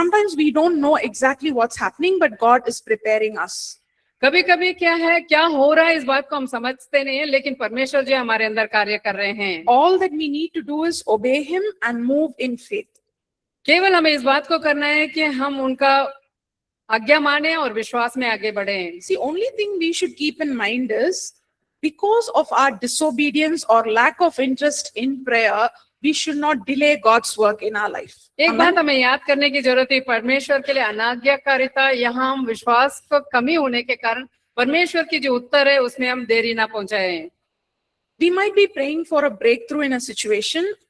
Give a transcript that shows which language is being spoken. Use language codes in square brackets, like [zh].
[en] Sometimes we don't know exactly what's happening, but God is preparing us. [hi] कभी कभी क्या हो रहा है इस बात को हम समझते नहीं है, लेकिन परमेश्वर जो है हमारे अंदर कार्य कर रहे हैं। [en] All that we need to do is obey Him and move in faith. [hi] केवल हमें इस बात को करना है कि हम उनका आज्ञा माने और विश्वास में आगे बढ़े। [en] See, only thing we should keep in mind is because of our disobedience or lack of interest in prayer, we should not delay God's work in our life. [hi] एक [en] Amen. [hi] बात हमें याद करने की जरूरत है, परमेश्वर के लिए अनाज्ञाकारिता, यहाँ हम विश्वास को कमी होने के कारण परमेश्वर की जो उत्तर है उसमें हम देरी ना पहुंचाएं। [en] We might be praying for a breakthrough in a situation,